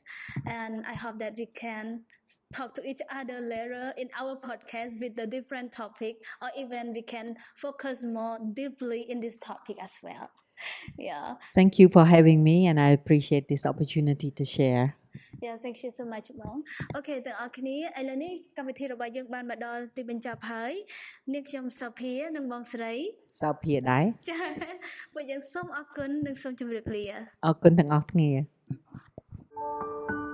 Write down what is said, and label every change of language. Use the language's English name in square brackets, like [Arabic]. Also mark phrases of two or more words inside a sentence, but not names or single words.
[English] And I hope that we can talk to each other later in our podcast with the different topic, or even we can focus more deeply in this topic as well. Yeah. Thank you for having me, and I appreciate this opportunity to share. Yeah, thank you so much [Khmer] បងអូខេទាំងអស់គ្នាឥឡូវនេះកម្មវិធីរបស់យើងបានមកដល់ទីបញ្ចប់ហើយនាងខ្ញុំសុភានិងបងស្រី Sophea ដែរ ចា៎ពួកយើងសូមអរគុណនិងសូមជម្រាបលា អរគុណទាំងអស់គ្នា